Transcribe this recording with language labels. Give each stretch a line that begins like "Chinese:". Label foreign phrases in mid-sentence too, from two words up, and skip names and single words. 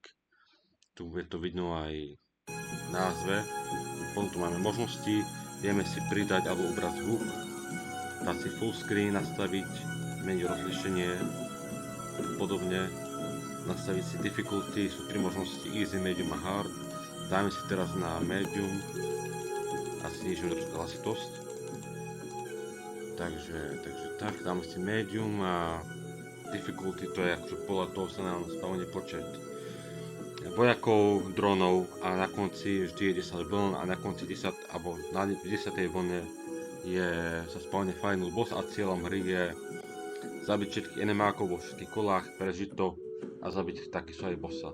Slovak: Tu je to vidno aj v názve. Potom tu máme možnosti, vieme si pridať alebo ubrať zvuk, dať si full screen, nastaviť, meniť rozlíšenie, podobne. Nastaviť si difficulty, sú 3 možnosti,
English: easy, medium a hard.
Slovak: Dáme si teraz na medium a znižíme trošku hlasitosť. Takže tak, dáme si medium a difficulty, to je akože podľa toho sa nám spavne počet vojakov, dronov a na konci vždy je 10 vln a na konci 10 alebo na 10. vlne sa spavne
English: final boss
Slovak: a cieľom hry je zabiť všetkých enemákov vo všetkých kolách, prežiť to a zabiť takisto aj bossa.